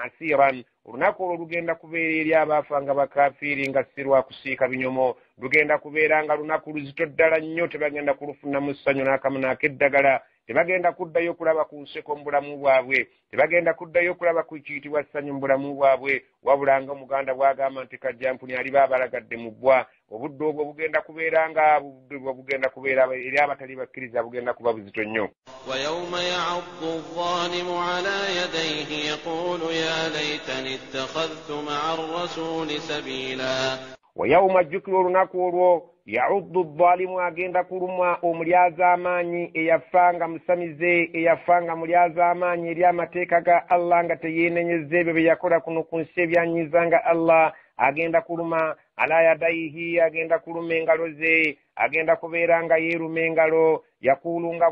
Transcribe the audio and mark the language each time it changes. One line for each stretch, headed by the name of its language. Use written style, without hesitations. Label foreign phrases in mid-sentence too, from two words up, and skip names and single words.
Ganda: asiran olunaku olwo lugenda kubeera eri abaafa nga bakafiiri nga si lwakusiika binyomo lugenda kubeera nga lunaku luzito ddala nnyo tebagenda kulufunamu ssanyu n'akamu n'akeddagala tebagenda kuddayo kulaba ku nseko mu bulamu bwabwe tebagenda kuddayo kulaba ku kiyitibwa ssanyu mu bulamu bwabwe wabula nga omuganda bw'agamba nti kajjampuni aliba abalagadde mu bbwa obudde obwo bugenda kubeera nga bugenda kubeera eri abatali bakkiriza bugenda kuba buzito nnyo.
Arabic: ويوم يعض الظالم على يديه يقول يا ليتني اتخذت مع الرسول سبيلا. ويوم جكر
Ganda: olunaku olwo
Arabic: يعض الظالم
Ganda: agenda kulumwa omulyaza amaanyi eyafanga musamize eyafanga mulyaza amaanyi eri amateeka ga Allah nga teyeenenyezza ebyo bye yakola kuno ku nsi ebyanyiza nga Allah agenda kuluma
Arabic: على يديه
Ganda: agenda kuluma engalo ze agenda kubeera nga yeeruma engalo yakulu nga